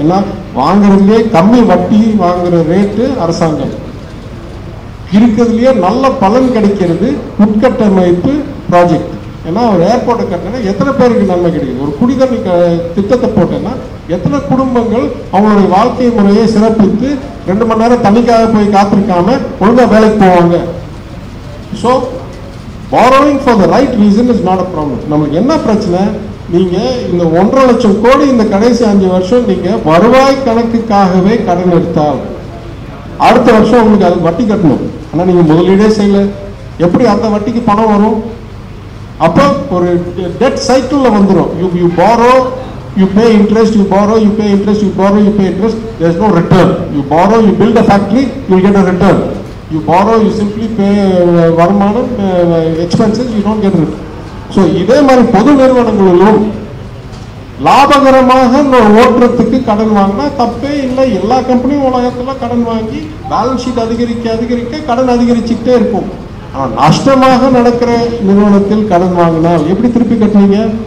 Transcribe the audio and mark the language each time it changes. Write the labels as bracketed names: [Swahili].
[Tamil] ஏன்னா வாங்குறதுலேயே கம்மி வட்டி வாங்குற ரேட்டு அரசாங்கம், இருக்கிறதுலயே நல்ல பலன் கிடைக்கிறது உட்கட்டமைப்பு ப்ராஜெக்ட். ஏன்னா ஒரு ஏர்போர்ட்டை கட்டினா எத்தனை பேருக்கு நன்மை கிடைக்குது, ஒரு குடிதண்ணி திட்டத்தை போட்டேன்னா எத்தனை குடும்பங்கள் அவங்களுடைய வாழ்க்கை முறையை சிறப்பித்து 2 மணி நேரம் தண்ணிக்காக போய் காத்திருக்காம ஒழுங்கா வேலைக்கு போவாங்க. [English] So borrowing for the right reason is not a problem. [Tamil] நமக்கு என்ன பிரச்சனை, நீங்க இந்த 1.5 லட்சம் கோடி இந்த கடைசி 5 வருஷம் நீங்க வருவாய் கணக்குக்காகவே கடன் எடுத்தால் அடுத்த வருஷம் உங்களுக்கு அது வட்டி கட்டணும். ஆனால் நீங்க முதலீடே செய்யல, எப்படி அந்த வட்டிக்கு பணம் வரும்? அப்போ ஒரு டெட் சைக்கிள்ல வந்துடும். [English] You borrow, you pay interest, you borrow, you pay interest, you borrow, you pay interest, there is no return. You borrow, you build a factory, you will get a return. You borrow, you simply pay வருமானம், expenses, you don't get return. [Tamil] So இதே மாதிரி பொது நிறுவனங்களிலும் லாபகரமாக ஓட்டுறதுக்கு கடன் வாங்கினா தப்பே இல்லை. எல்லா கம்பெனியும் உலகத்தில் கடன் வாங்கி பேலன்ஸ் ஷீட் அதிகரிக்க அதிகரிக்க கடன் அதிகரிச்சுக்கிட்டே இருக்கும். ஆனால் நஷ்டமாக நடக்கிற நிறுவனத்தில் கடன் வாங்கினால் எப்படி திருப்பி கட்டுவீங்க?